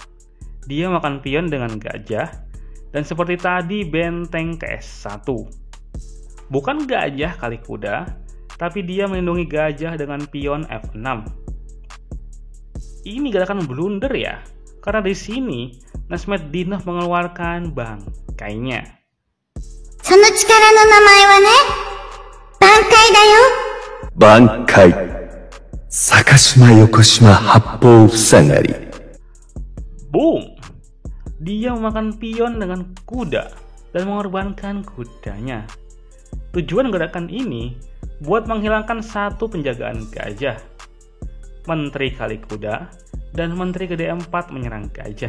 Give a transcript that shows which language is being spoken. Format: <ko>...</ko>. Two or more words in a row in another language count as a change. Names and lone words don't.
<id>Dia makan pion dengan gajah dan seperti tadi benteng ke S1. Bukan gajah kali kuda, tapi dia melindungi gajah dengan pion F6. Ini gerakan blunder ya, karena di sini Nashmetdinov mengeluarkan bangkainya.</id> <ja>その力の名前はね、挽回だよ。挽回。坂島横島八方塞がり。</ja> <id>Boom! Dia memakan pion dengan kuda dan mengorbankan kudanya. Tujuan gerakan ini buat menghilangkan satu penjagaan gajah. Menteri kali kuda dan menteri ke D4 menyerang gajah.</id>